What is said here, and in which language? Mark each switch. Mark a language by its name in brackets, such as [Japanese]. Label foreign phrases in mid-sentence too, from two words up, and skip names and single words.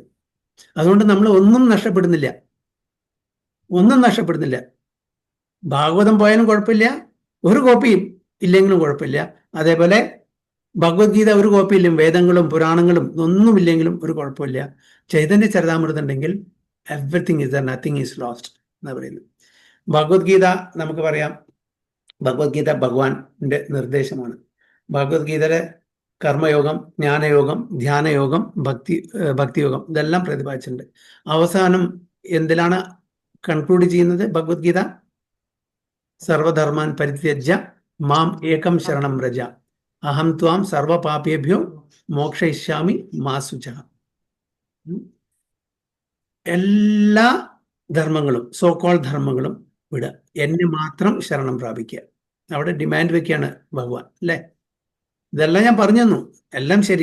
[Malayalam] അതുകൊണ്ട് നമ്മൾ ഒന്നും നഷ്ടപ്പെടുന്നില്ല. ഭാഗവതം പോയാലും കുഴപ്പമില്ല, ഒരു കോപ്പിയും ഇല്ലെങ്കിലും കുഴപ്പമില്ല. അതേപോലെ ഭഗവത്ഗീത ഒരു കോപ്പിയിലും വേദങ്ങളും പുരാണങ്ങളും ഒന്നുമില്ലെങ്കിലും ഒരു കുഴപ്പമില്ല. ചൈതന്യ ചരിതാമൃതം ഉണ്ടെങ്കിൽ [English] everything is there, nothing is lost [Malayalam] എന്ന് പറയുന്നത്. ഭഗവത്ഗീത നമുക്ക് പറയാം, ഭഗവത്ഗീത ഭഗവാന്റെ നിർദ്ദേശമാണ്. ഭഗവത്ഗീതയിലെ കർമ്മയോഗം, ജ്ഞാനയോഗം, ധ്യാനയോഗം, ഭക്തിയോഗം ഇതെല്ലാം പ്രതിപാദിച്ചിട്ടുണ്ട്. അവസാനം എന്തിലാണ് കൺക്ലൂഡ് ചെയ്യുന്നത് ഭഗവത്ഗീത? [Sanskrit] സർവധർമാൻ പരിത്യജ്യ മാം ഏകം ശരണം വ്രജ അഹം ത്വാം സർവപാപേഭ്യോ മോക്ഷയിഷ്യാമി മാ ശുചഃ. [Malayalam] എല്ലാ ധർമ്മങ്ങളും, സോക്കോൾ ധർമ്മങ്ങളും വിടുക, എന്നെ മാത്രം ശരണം പ്രാപിക്കുക. അവിടെ ഡിമാൻഡ് വെക്കുകയാണ് ഭഗവാൻ, അല്ലേ? ഇതെല്ലാം ഞാൻ പറഞ്ഞു തന്നു, എല്ലാം ശരി.